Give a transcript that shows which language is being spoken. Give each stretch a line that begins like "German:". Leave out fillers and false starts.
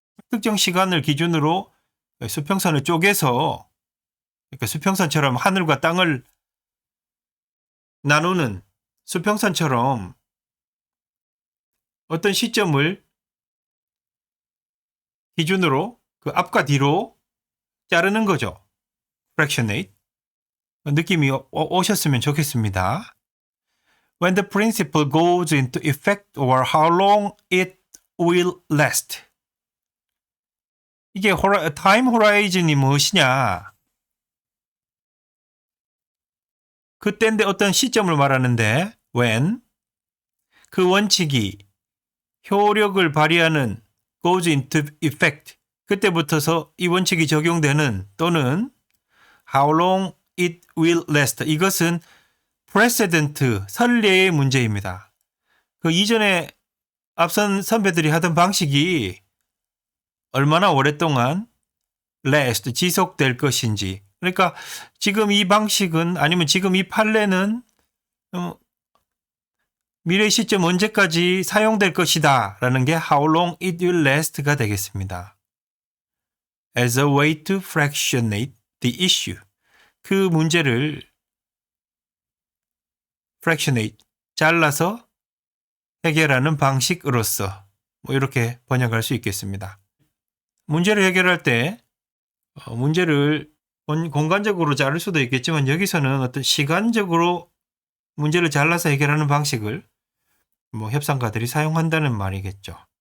Korean: 특정 시간을 기준으로 수평선을 쪼개서 그러니까 수평선처럼 하늘과 땅을 나누는 수평선처럼 어떤 시점을 기준으로 그 앞과 뒤로 자르는 거죠.
English: fractionate.
Korean: 느낌이 오셨으면 좋겠습니다.
English: When the principle goes into effect or how long it will last.
Korean: 이게 time horizon이 무엇이냐? 그때인데 어떤 시점을 말하는데 when 그 원칙이 효력을 발휘하는
English: goes into effect
Korean: 그때부터서 이 원칙이 적용되는 또는
English: how long it will last
Korean: 이것은 precedent 선례의 문제입니다. 그 이전에 앞선 선배들이 하던 방식이 얼마나 오랫동안 last 지속될 것인지. 그러니까 지금 이 방식은 아니면 지금 이 판례는 미래 시점 언제까지 사용될 것이다 라는 게
English: how long it will last
Korean: 가 되겠습니다.
English: As a way to fractionate the issue.
Korean: 그 문제를 fractionate, 잘라서 해결하는 방식으로서 뭐 이렇게 번역할 수 있겠습니다. 문제를 해결할 때 문제를 공간적으로 자를 수도 있겠지만 여기서는 어떤 시간적으로 문제를 잘라서 해결하는 방식을 뭐 협상가들이 사용한다는 말이겠죠.